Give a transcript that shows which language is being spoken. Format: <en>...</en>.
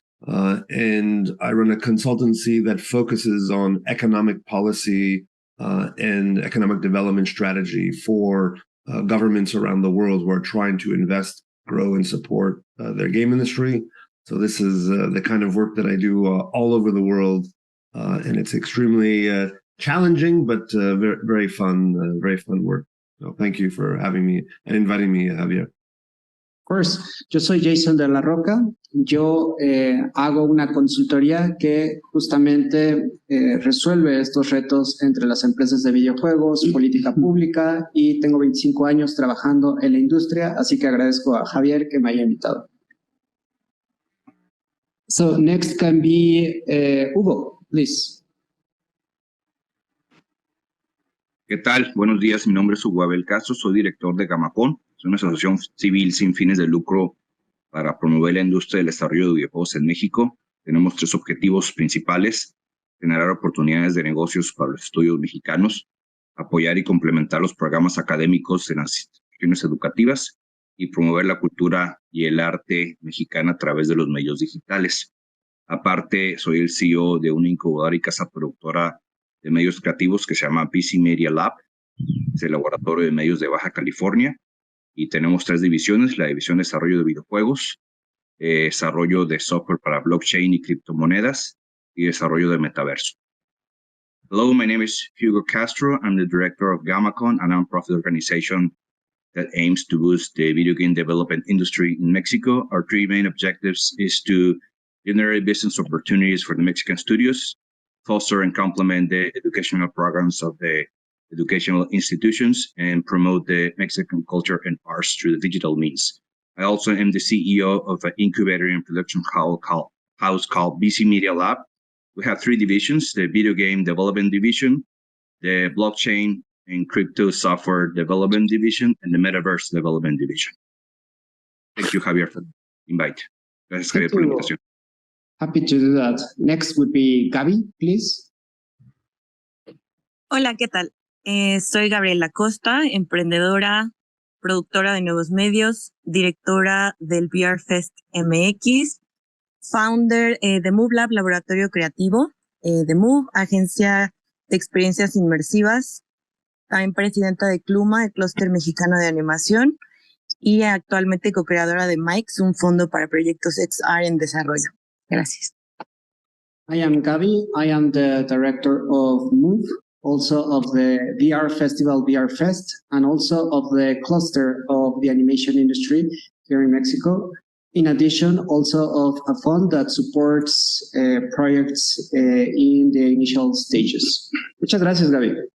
<en>And I run a consultancy that focuses on economic policy and economic development strategy for governments around the world who are trying to invest, grow, and support their game industry. So this is the kind of work that I do all over the world, and it's extremely challenging, but very fun work. So thank you for having me and inviting me, Javier. Of course,</en> <es>yo soy Jason De La Rocca. Yo hago una consultoría que justamente resuelve estos retos entre las empresas de videojuegos, política pública, y tengo 25 años trabajando en la industria, así que agradezco a Javier que me haya invitado.</es> <en>So next can be Hugo, please.</en> <es>¿Qué tal? Buenos días, mi nombre es Hugo Abel Castro, soy director de Gamacon, es una asociación civil sin fines de lucro para promover la industria del desarrollo de videojuegos en México. Tenemos 3 objetivos principales: generar oportunidades de negocios para los estudios mexicanos, apoyar y complementar los programas académicos en las instituciones educativas y promover la cultura y el arte mexicana a través de los medios digitales. Aparte, soy el CEO de una incubadora y casa productora de medios creativos que se llama BC Media Lab, es el laboratorio de medios de Baja California, y tenemos 3 divisiones: la división de desarrollo de videojuegos, desarrollo de software para blockchain y criptomonedas, y desarrollo de metaverso.</es> <en>Hello, my name is Hugo Castro. I'm the director of GammaCon, a nonprofit organization that aims to boost the video game development industry in Mexico. Our 3 main objectives is to generate business opportunities for the Mexican studios, foster and complement the educational programs of the educational institutions, and promote the Mexican culture and arts through the digital means. I also am the CEO of an incubator and production house called BC Media Lab. We have 3 divisions: the video game development division, the blockchain and crypto software development division, and the metaverse development division. Thank you, Javier, for the invite.</en> <es>Gracias, Javier, por la invitación.</es> <en>Happy to do that. Next would be Gaby, please.</en> <es>Hola, ¿qué tal? Soy Gabriela Costa, emprendedora, productora de nuevos medios, directora del VR Fest MX, founder de Move Lab, laboratorio creativo, de Move, agencia de experiencias inmersivas, también presidenta de Cluma, el clúster mexicano de animación, y actualmente co-creadora de Mike's, un fondo para proyectos XR en desarrollo. Gracias.</es> <en>I am Gaby. I am the director of Move, also of the VR festival VR Fest, and also of the cluster of the animation industry here in Mexico. In addition, also of a fund that supports projects in the initial stages.</en> <es>Muchas gracias, Gaby.</es>